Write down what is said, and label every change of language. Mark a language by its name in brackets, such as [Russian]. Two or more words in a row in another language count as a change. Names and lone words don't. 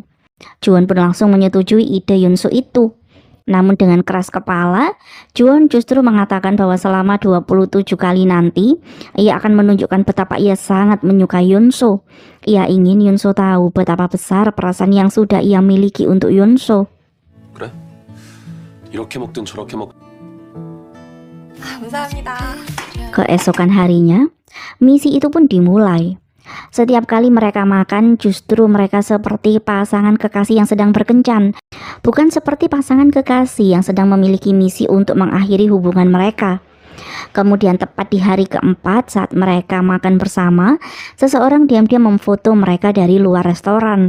[Indonesian] Juwon pun langsung menyetujui ide Yunso itu. Namun dengan keras kepala, Juwon justru mengatakan bahwa selama 27 kali nanti, ia akan menunjukkan betapa ia sangat menyukai Yunso. Ia ingin Yunso tahu betapa besar perasaan yang sudah ia miliki untuk Yunso. [Korean] 그래? 이렇게 먹든 저렇게 먹. 감사합니다. [Indonesian] Keesokan harinya, misi itu pun dimulai. Setiap kali mereka makan, justru mereka seperti pasangan kekasih yang sedang berkencan, bukan seperti pasangan kekasih yang sedang memiliki misi untuk mengakhiri hubungan mereka. Kemudian tepat di hari keempat saat mereka makan bersama, seseorang diam-diam memfoto mereka dari luar restoran.